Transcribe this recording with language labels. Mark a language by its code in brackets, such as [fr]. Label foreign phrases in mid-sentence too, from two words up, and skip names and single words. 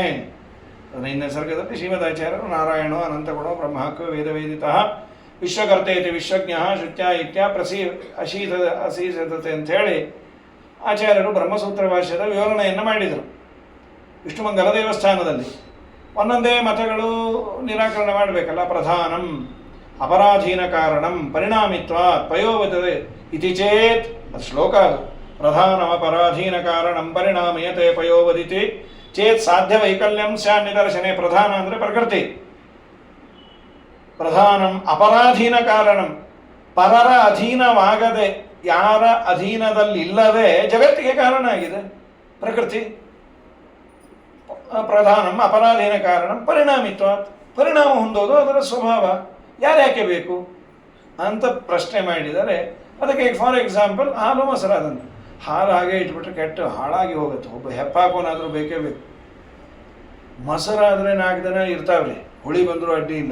[kn] ನಿಸರ್ಗದಲ್ಲಿ ಶ್ರೀಮದಾಚಾರ್ಯರು [sa] ನಾರಾಯಣೋ ಅನಂತಗುಣೋ ಬ್ರಹ್ಮಕ್ವ ವೇದವೇದಿತಃ ವಿಶ್ವಕರ್ತೇತಿ ವಿಶ್ವಜ್ಞ ಶ್ರುತ್ಯ ಇತ್ಯ ಅಸೀಸತೆ [kn] ಅಂತ ಹೇಳಿ ಆಚಾರ್ಯರು ಬ್ರಹ್ಮಸೂತ್ರ ಭಾಷ್ಯದ ವಿವರಣೆಯನ್ನು ಮಾಡಿದರು ವಿಷ್ಣುಮಂಗಲ ದೇವಸ್ಥಾನದಲ್ಲಿ. ಒಂದೊಂದೇ ಮತಗಳು ನಿರಾಕರಣೆ ಮಾಡಬೇಕಲ್ಲ. [sa] ಪ್ರಧಾನಂ ಅಪರಾಧೀನ ಕಾರಣಂ ಪರಿಣಾಮಿತ್ವ ಪಯೋವತದೆ ಇತಿ ಚೇತ್, [kn] ಅದು ಶ್ಲೋಕ ಅದು. [sa] ಪ್ರಧಾನಂ ಅಪರಾಧೀನ ಕಾರಣಂ ಪರಿಣಾಮಯತೆ ಪಯೋವದಿತಿ ಚೇತ್ ಸಾಧ್ಯ ವೈಕಲ್ಯಂ ಸ್ಯಾನ್ ನಿದರ್ಶನೆ. [kn] ಪ್ರಧಾನ ಅಂದರೆ ಪ್ರಕೃತಿ. [sa] ಪ್ರಧಾನಂ ಅಪರಾಧೀನ ಕಾರಣಂ, [kn] ಪರರ ಅಧೀನವಾಗದೆ ಯಾರ ಅಧೀನದಲ್ಲಿಲ್ಲದೆ ಜಗತ್ತಿಗೆ ಕಾರಣ ಆಗಿದೆ ಪ್ರಕೃತಿ. [sa] ಪ್ರಧಾನಂ ಅಪರಾಧೀನ ಕಾರಣಂ ಪರಿಣಾಮಿತ್ವ, [kn] ಪರಿಣಾಮ ಹೊಂದೋದು ಅದರ ಸ್ವಭಾವ. ಯಾರ್ಯಾಕೆ ಬೇಕು ಅಂತ ಪ್ರಶ್ನೆ ಮಾಡಿದರೆ ಅದಕ್ಕೆ [en] for example [kn] ಹಾಲು ಮೊಸರಾದಂತೆ. ಹಾಲು ಹಾಗೆ ಇಟ್ಬಿಟ್ರೆ ಕೆಟ್ಟು ಹಾಳಾಗಿ ಹೋಗುತ್ತೆ. ಒಬ್ಬ ಹೆಪ್ಪಾಕೋನಾದರೂ ಬೇಕೇ ಬೇಕು. ಮೊಸರಾದರೆ 4 ದಿನ ಇರ್ತಾವ್ರಿ, ಹುಳಿ ಬಂದರೂ ಅಡ್ಡಿ ಇಲ್ಲ.